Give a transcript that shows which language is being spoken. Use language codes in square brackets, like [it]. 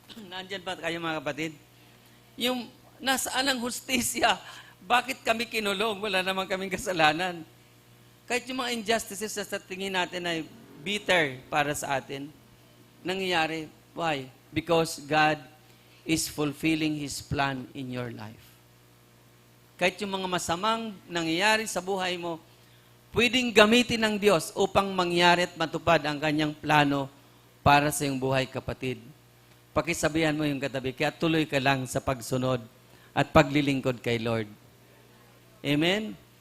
[tl] Nandyan ba kayo mga kapatid? Yung nasaan ang hustisya? Bakit kami kinulong? Wala naman kaming kasalanan. Kahit yung mga injustices sa tingin natin ay bitter para sa atin, nangyayari. [en] Why? Because God is fulfilling His plan in your life. [tl] Kahit yung mga masamang nangyayari sa buhay mo, pwedeng gamitin ng Diyos upang mangyari at matupad ang kanyang plano para sa iyong buhay, kapatid. Pakisabihan mo yung katabi, kaya tuloy ka lang sa pagsunod at paglilingkod kay Lord. Amen?